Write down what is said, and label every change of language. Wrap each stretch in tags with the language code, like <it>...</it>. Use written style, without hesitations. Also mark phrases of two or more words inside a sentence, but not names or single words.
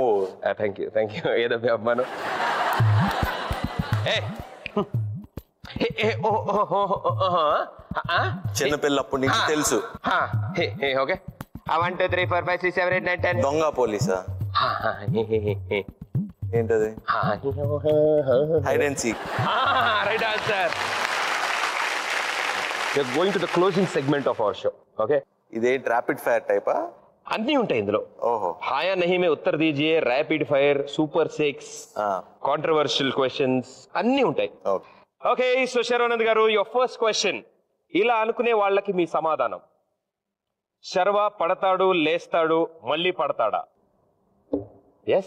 <en>thank you.</en> <te>ఏదో అమ్మాను. చిన్నపిల్లప్పటి నుంచి తెలుసు. ఓకే. 1 2 3 4 5 6 7 8 9 10. దొంగ పోలీసా? ఏంటది?</te> <en>hide and seek. right answer. We're going to the closing segment of our show. Okay.</en> <te>ఇదేంటి</te> <en>rapid fire</en> <te>టైపా? అన్నీ ఉంటాయి ఇందులో. ఓహో.</te> <hi>हाँ या नहीं में उत्तर दीजिये,</hi> <en>rapid fire,</en> <te>సూపర్ 6,</te> <en>controversial questions</en> <te>అన్నీ ఉంటాయి.</te> <en>okay, so శర్వానంద్ గారు, your first question.</en> <te>ఇలా అనుకునే వాళ్ళకి మీ సమాధానం. శర్వ పడతాడు, లేస్తాడు, మళ్ళీ పడతాడా? ఎస్.</te>